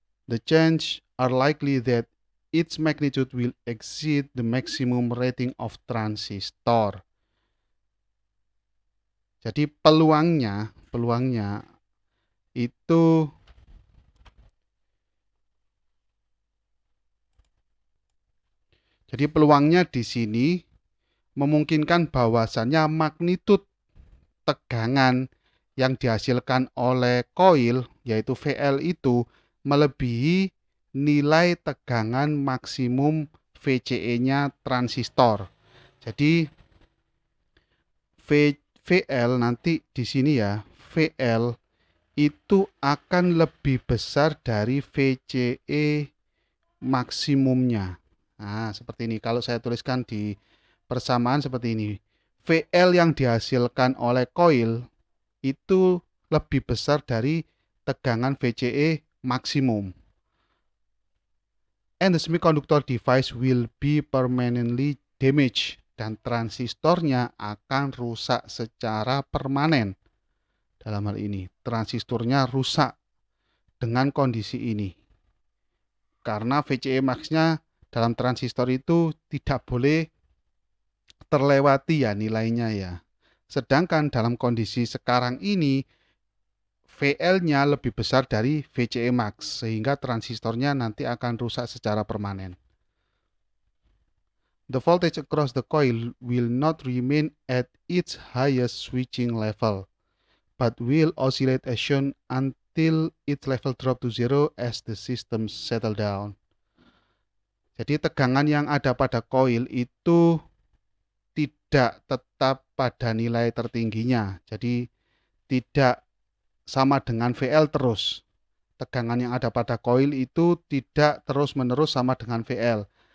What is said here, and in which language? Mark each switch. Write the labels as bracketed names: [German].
[English] The change are likely that its magnitude will exceed the maximum rating of transistor. [Indonesian] Jadi peluangnya itu di sini memungkinkan bahwasannya magnitud tegangan yang dihasilkan oleh koil yaitu VL itu melebihi nilai tegangan maksimum VCE-nya transistor. Jadi VL nanti di sini ya, VL itu akan lebih besar dari VCE maksimumnya. Nah, seperti ini. Kalau saya tuliskan di persamaan seperti ini. VL yang dihasilkan oleh koil itu lebih besar dari tegangan VCE maksimum. [English] And the semiconductor device will be permanently damaged. [Indonesian] Dan transistornya akan rusak secara permanen. Dalam hal ini, transistornya rusak dengan kondisi ini. Karena VCE max-nya dalam transistor itu tidak boleh terlewati ya nilainya ya. Sedangkan dalam kondisi sekarang ini VL-nya lebih besar dari VCE max sehingga transistornya nanti akan rusak secara permanen. [English] The voltage across the coil will not remain at its highest switching level, but will oscillate as shown until its level drop to zero as the system settle down. [Indonesian] Jadi tegangan yang ada pada koil itu tidak tetap pada nilai tertingginya. Jadi tidak sama dengan VL terus. Tegangan yang ada pada koil itu tidak terus-menerus sama dengan VL.